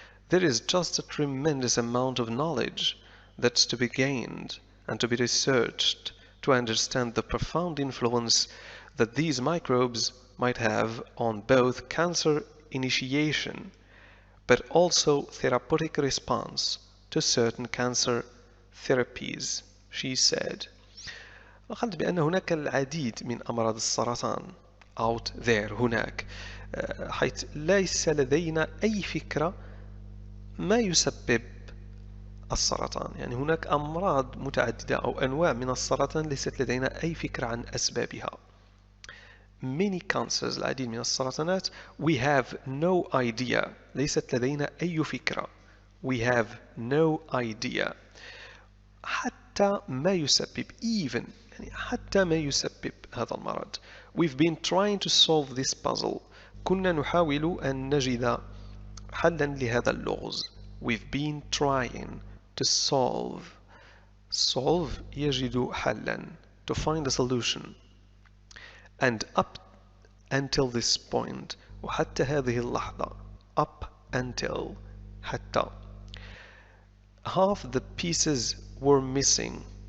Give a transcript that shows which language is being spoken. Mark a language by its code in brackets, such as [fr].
[en] There is just a tremendous amount of knowledge that's to be gained and to be researched to understand the profound influence that these microbes might have on both cancer initiation but also therapeutic response to certain cancer therapies, she said. [ar] قالت بأن هناك العديد من أمراض السرطان [en] out there [ar] هناك حيث ليس لدينا أي فكرة ما يسبب السرطان. يعني هناك أمراض متعددة أو أنواع من السرطان ليست لدينا أي فكرة عن أسبابها. [en] Many cancers [ar] العديد من السرطانات [en] we have no idea [ar] ليست لدينا أي فكرة. [en] We have no idea [ar] حتى ما يسبب even يعني حتى ما يسبب هذا المرض. [en] We've been trying to solve this puzzle. [ar] كنا نحاول أن نجد حلا لهذا اللغز. [en] We've been trying to solve [ar] يجد حلا [en] to find a solution and up until this point [ar] وحتى هذه اللحظة [en] up until حتى half the pieces were missing